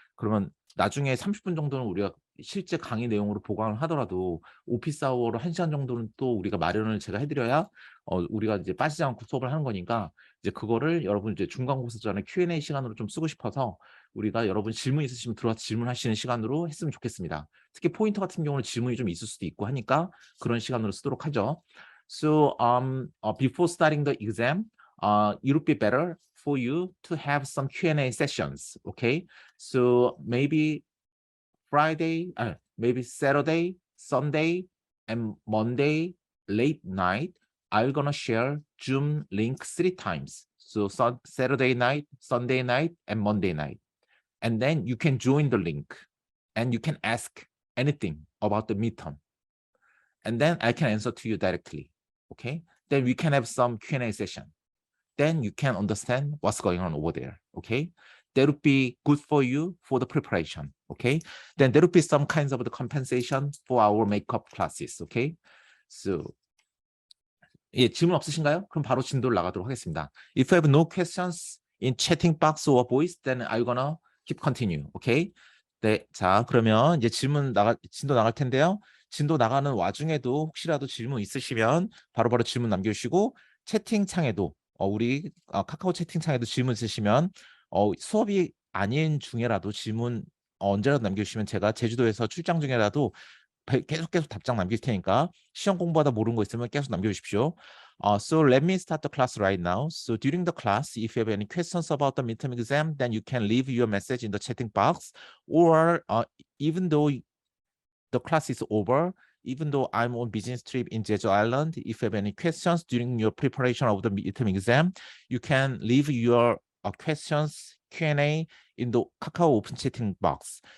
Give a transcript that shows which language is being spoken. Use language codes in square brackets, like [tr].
[ko] 그러면 나중에 30분 정도는 우리가 실제 강의 내용으로 보강을 하더라도 오피스 아워로 1시간 정도는 또 우리가 마련을 제가 해드려야 우리가 이제 빠지지 않고 수업을 하는 거니까 이제 그거를 여러분 이제 중간고사 전에 Q&A 시간으로 좀 쓰고 싶어서 우리가 여러분 질문 있으시면 들어와서 질문하시는 시간으로 했으면 좋겠습니다. 특히 포인터 같은 경우는 질문이 좀 있을 수도 있고 하니까 그런 시간으로 쓰도록 하죠. [en] So before starting the exam, it would be better for you to have some Q&A sessions. Okay, so maybe maybe Saturday, Sunday, and Monday late night. I'm gonna share Zoom link 3 times. So Saturday night, Sunday night, and Monday night. And then you can join the link and you can ask anything about the midterm. And then I can answer to you directly. Okay. Then we can have some Q&A session. Then you can understand what's going on over there. Okay. That would be good for you for the preparation. Okay. Then there would be some kinds of the compensation for our makeup classes. Okay. [ko] So 예, 질문 없으신가요? 그럼 바로 진도를 나가도록 하겠습니다. [en] If you have no questions in chatting box or voice, then I'm gonna keep continue. Okay? [ko] 네, 자 그러면 이제 진도 나갈 텐데요. 진도 나가는 와중에도 혹시라도 질문 있으시면 바로바로 질문 남겨주시고 채팅창에도 우리 카카오 채팅창에도 질문 있으시면 수업이 아닌 중에라도 질문 언제라도 남겨주시면 제가 제주도에서 출장 중에라도 계속 답장 남길 테니까 시험 공부하다 모르는 거 있으면 계속 남겨주십시오. [en] So let me start the class right now. So during the class, if you have any questions about the midterm exam, then you can leave your message in the chatting box. Or even though the class is over, even though I'm on business trip in Jeju Island, if you have any questions during your preparation of the midterm exam, you can leave your questions Q&A in the Kakao open chatting box.